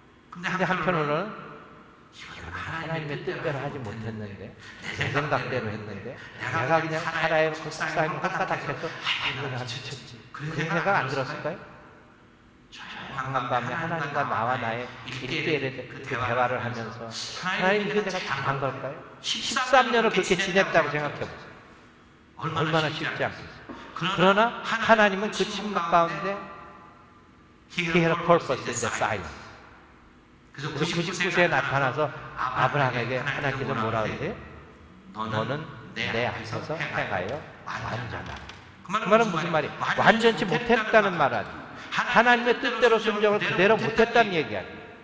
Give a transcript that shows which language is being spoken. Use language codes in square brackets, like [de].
[ko] 근데 한편으로는 하나님의 뜻대로 하지 못했는데 내 생각대로 했는데 내가 그냥 사라의 속삭임을 헛가닥해서 이거는 미쳤지. 그런 생각 안 들었을까요? 조용한 밤에 하나님과 나와 나의 1대1의 그 대화를 하면서 하나님 이거 내가 당한 걸까요? 13년을 그렇게 지냈다고 생각해보세요. 얼마나 쉽지 않겠어요. 그러나 하나님은 그 침묵 가운데 [en] He had a purpose in the silence. [ko] 그래서 99세에 나타나서 아브라함에게 하나님께서 뭐라 그러세요? 너는 내 앞에서 행하여 완전하라. 그 말은 무슨 말이에요? 완전치 못했다는 말 아니에요. 하나님의 뜻대로 순종을 그대로 못했다는 얘기 아니에요.